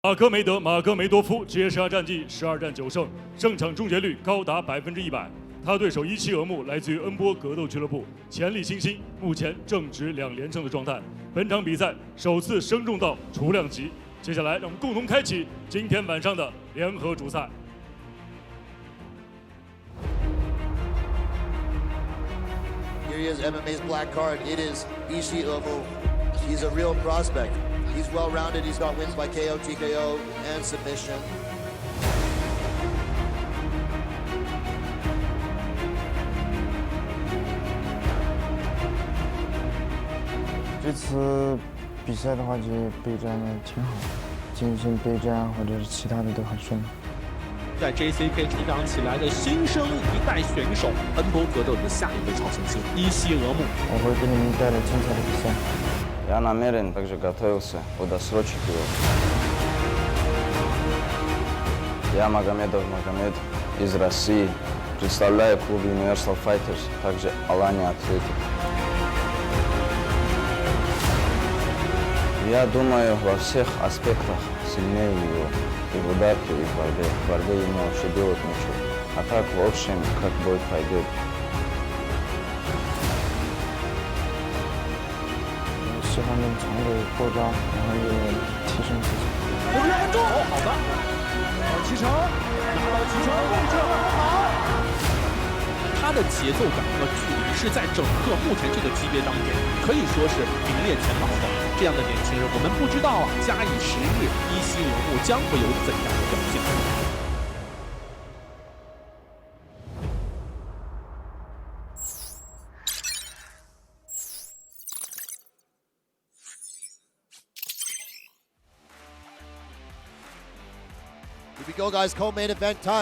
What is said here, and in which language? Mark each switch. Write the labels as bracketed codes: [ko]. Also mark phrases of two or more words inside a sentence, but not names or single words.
[zh] 马科梅德·马科梅多夫职业生涯战绩12战9胜，胜场终结率高达100%。他对手伊奇俄木来自于恩波格斗俱乐部，潜力新星，目前正值2连胜的状态。本场比赛首次升重到雏量级。接下来，让我们共同开启今天晚上的联合主赛。 [en] Here he is, MMA's black card. It is Yixi. He's a real prospect. He's well-rounded. He's got wins by KO, TKO, and submission. [zh] 这次比赛的话，就备战的挺好，进行备战或者是其他的都很顺利。在 JCK 成长起来的新生一代选手，恩波格斗的下一位超新星伊西俄木。我会给你们带来精彩的比赛。 [ru] Я намерен также готовился удосрочить его. Я Magomedov Magomed из России. Представляю клуб Universal Fighters, также Алания Атлетик. Я думаю, во всех аспектах сильнее его. И в ударке, и в борьбе. В борьбе ему вообще делать нечего. А так, в общем, как бой пойдет. [zh] 喜欢能常规过招，然后也提升自己。好的，齐成，拿到齐成位置，好。他的节奏感和距离是在整个目前这个级别当中可以说是名列前茅的。这样的年轻人，我们不知道假以时日，伊西俄木将会有怎样的表现。 [en] Here we go, guys. Co-main event time.